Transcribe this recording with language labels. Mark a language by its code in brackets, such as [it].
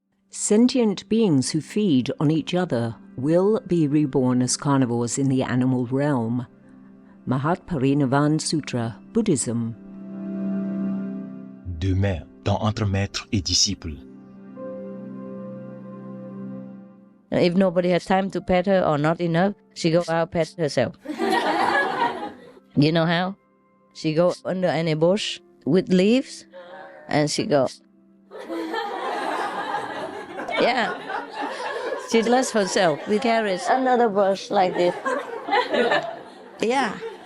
[en] Sentient beings who feed on each other will be reborn as carnivores in the animal realm. Mahatparinivan Sutra, Buddhism. [fr] Demain, dans Entre Maîtres et Disciples. [en] If nobody has time to pet her or not enough, she go out pet herself. You know how? She go under any bush with leaves, and she go. Yeah. She lets herself with carrots under the bush like this. Yeah.